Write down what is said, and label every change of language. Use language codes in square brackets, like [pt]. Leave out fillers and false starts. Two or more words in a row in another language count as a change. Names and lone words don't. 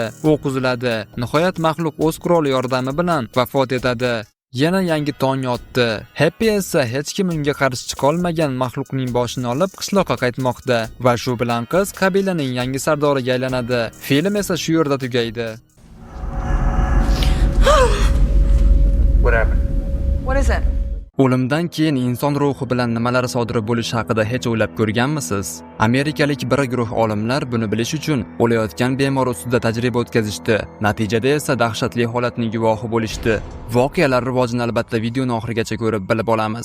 [uz] O'q uziladi. Nihoyat maxluq o'z quroli yordami bilan vafot etadi. Yana yangi tong otdi. Happy esa hech kim unga qarshi chiqa olmagan maxluqning boshini olib qishloqqa qaytmoqda va shu bilan qiz qabilaning yangi sardoriga aylanadi. Film esa shu yerda tugaydi. [en] What happened? What is it? [uz] O'limdan keyin inson ruhi bilan nimalar sodir bo'lishi haqida hech o'ylab ko'rganmisiz? Amerikalik bir guruh olimlar buni bilish uchun o'layotgan bemor ustida tajriba o'tkazishdi. Natijada esa dahshatli holatning guvohi bo'lishdi. Voqealar rivojini albatta videoni oxirigacha ko'rib bilib olamiz.